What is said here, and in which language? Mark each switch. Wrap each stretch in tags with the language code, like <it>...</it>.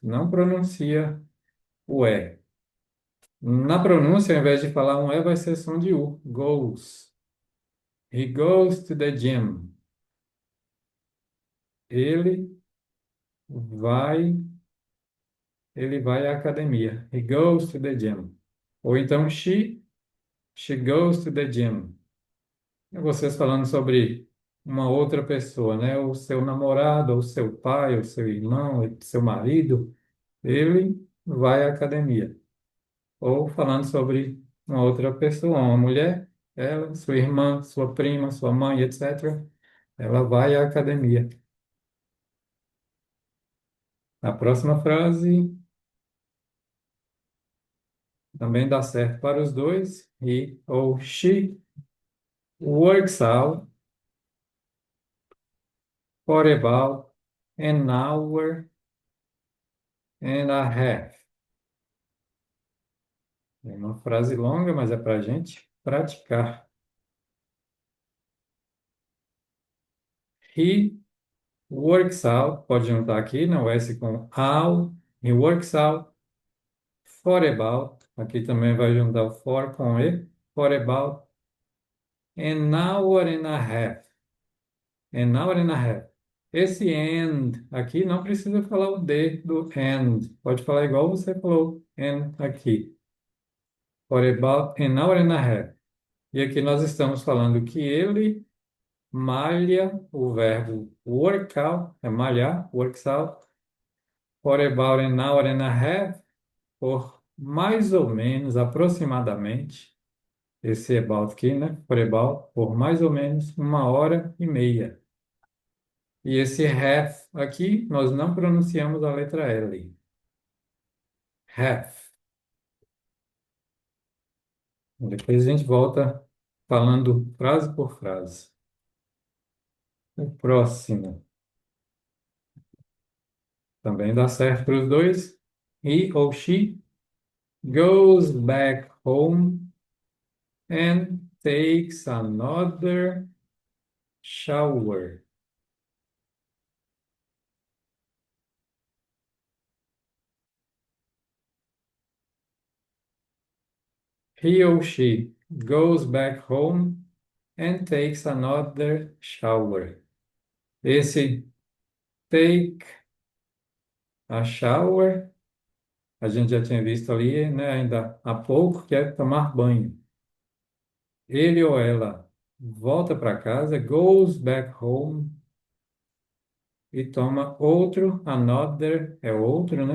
<pt>Não pronuncia o E. Na pronúncia, ao invés de falar um E, vai ser som de U. Goes.</pt> <en>He goes to the gym.</en> <pt>Ele vai, ele vai à academia.</pt> <en>He goes to the gym.</en> <pt>Ou então</pt> <en>she goes to the gym.</en> <pt>E vocês falando sobre uma outra pessoa, né? O seu namorado, ou seu pai, ou seu irmão, ou seu marido, ele vai à academia. Ou falando sobre uma outra pessoa, uma mulher, ela, sua irmã, sua prima, sua mãe, etc. Ela vai à academia. A próxima frase também dá certo para os dois.</pt> <en>He ou she works out for about an hour and a half.</en> <pt>É uma frase longa, mas é para a gente praticar.</pt> <en>He works out,</en> <pt>pode juntar aqui, né? O S com out.</pt> <en>He works out for about.</en> <pt>Aqui também vai juntar o for com E.</pt> <en>For about an hour and a half. An hour and a half.</en> <pt>Esse and aqui não precisa falar o D do and. Pode falar igual você falou and aqui.</pt> <en>For about an hour and a half.</en> <pt>E aqui nós estamos falando que ele malha, o verbo work out, é malhar,</pt> <en>works out, for about an hour and a half,</en> <pt>por mais ou menos, aproximadamente, esse about aqui, né?</pt> <en>For about,</en> <pt>por mais ou menos 1 hora e meia. E esse half aqui, nós não pronunciamos a letra L. Half. Depois a gente volta falando frase por frase. O próximo também dá certo para os dois.</pt> <en>He ou she goes back home and takes another shower. He or she goes back home and takes another shower.</en> <pt>Esse</pt> <en>take a shower,</en> <pt>a gente já tinha visto ali, né, ainda há pouco, que é tomar banho. Ele ou ela volta para casa,</pt> <en>goes back home</en> <pt>e toma outro, another, é outro, né?</pt>